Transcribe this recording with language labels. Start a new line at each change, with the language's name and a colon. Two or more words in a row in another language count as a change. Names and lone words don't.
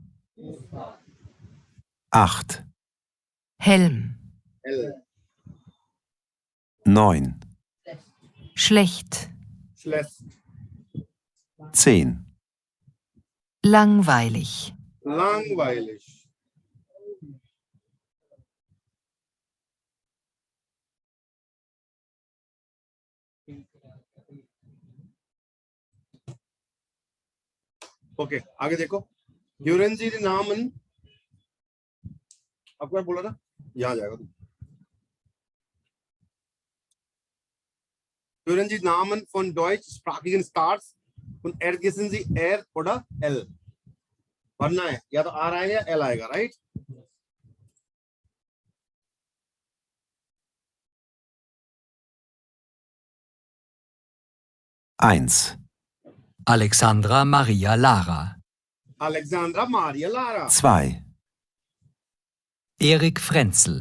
German: 8. Helm. L, 9. Schlecht. schlecht, 10. Langweilig. langweilig,
Hindi: ओके आगे देखो।
German: Hören Sie Namen,
Hindi: आपको बोला ना, यहाँ जाएगा तू।
German: Hören Sie Namen von deutschsprachigen Stars und ergänzen Sie R oder L।
Hindi: पढ़ना है, या तो R आएगा या L आएगा, राइट?
German: Eins. Alexandra Maria Lara. Alexandra Maria Lara, 2. Erik Frenzel.